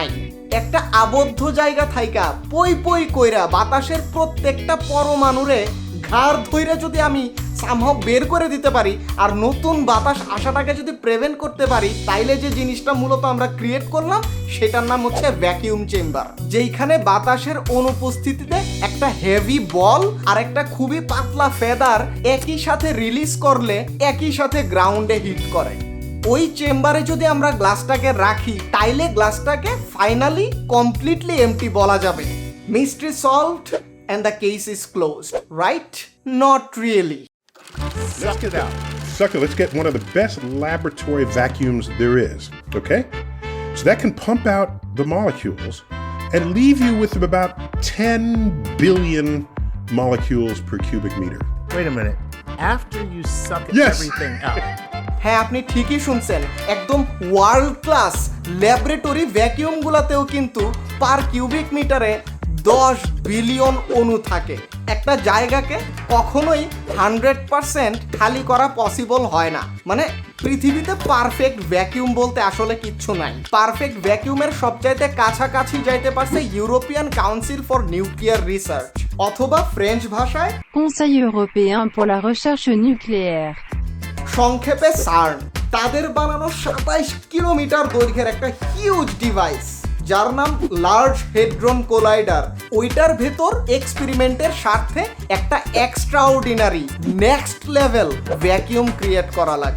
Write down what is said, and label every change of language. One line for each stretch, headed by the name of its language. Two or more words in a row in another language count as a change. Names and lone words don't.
Bangla: একটা আবদ্ধ জায়গা থাইকা পই পই কইরা বাতাসের প্রত্যেকটা পরমাণুরে ঘাড় ধইরে যদি আমি সামহাও বের করে দিতে পারি আর নতুন বাতাস আসাটাকে যদি প্রিভেন্ট করতে পারি, তাইলে যে জিনিসটা মূলত আমরা ক্রিয়েট করলাম সেটার নাম হচ্ছে
English: vacuum chamber,
Bangla: যেইখানে বাতাসের অনুপস্থিতিতে একটা
English: heavy ball
Bangla: আর একটা খুবই পাতলা ফেদার একই সাথে রিলিজ করলে একই সাথে গ্রাউন্ডে হিট করে। ওই চেম্বারে যদি আমরা গ্লাসটাকে রাখি তাইলে গ্লাসটাকে
English: finally completely empty
Bangla: বলা যাবে।
English: mystery solved and the case is closed, right? Not really. Let's get one of the best laboratory vacuums there is, okay? So that can pump out the molecules and leave you with about 10 billion molecules per cubic meter. Wait a minute. After you suck Yes. everything out.
Bangla: হ্যাঁ, আপনি ঠিকই শুনছেন। একদম
English: world class laboratory
Bangla: ভ্যাকিউমগুলোতেও কিন্তু
English: per cubic meter
Bangla: 10 বিলিয়ন অণু থাকে। একটা জায়গাকে কখনোই 100% খালি করা পসিবল হয় না। মানে পৃথিবীতে
English: perfect vacuum
Bangla: বলতে আসলে কিচ্ছু নাই।
English: perfect vacuum
Bangla: সবচাইতে কাছাকাছি যাইতে পারছে ইউরোপিয়ান কাউন্সিল ফর নিউক্লিয়ার রিসার্চ, অথবা ফ্রেঞ্চ ভাষায়
French: Conseil européen pour la recherche nucléaire.
Bangla: সংক্ষেপে সার্ন। তাদের বানানো 27 কিলোমিটার দৈর্ঘ্যের একটা
English: huge device
Bangla: যার নাম লার্জ হেড্রন কোলাইডার। ওইটার ভেতর এক্সপেরিমেন্টের স্বার্থে একটা
English: extraordinary next level vacuum create
Bangla: করা লাগে।